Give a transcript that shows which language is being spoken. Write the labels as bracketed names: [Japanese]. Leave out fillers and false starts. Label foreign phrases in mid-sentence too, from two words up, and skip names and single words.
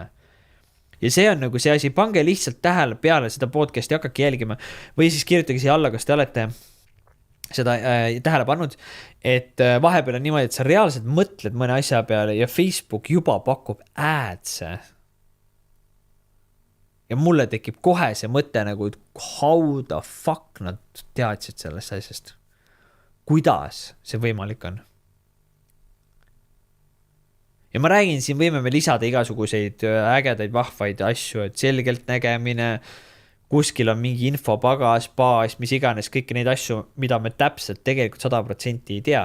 [Estonian] Ja see on nagu see asi, pange lihtsalt tähele peale seda podcasti, hakkake jälgima või siis kirjutage siia alla, kas te olete seda tähele pannud, et vahepeal on niimoodi, et sa reaalselt mõtled mõne asja peale ja Facebook juba pakub ads'e. Ja mulle tekib kohe see mõte nagu, et [English] how the fuck [Estonian] nad teadsid sellest asjast. Kuidas see võimalik on? Ja ma räägin, siin võime me lisada igasuguseid ägedaid, vahvaid asju, et selgelt nägemine, kuskil on mingi infopagas, baas, mis iganes, kõiki neid asju, mida me täpselt tegelikult 100% ei tea.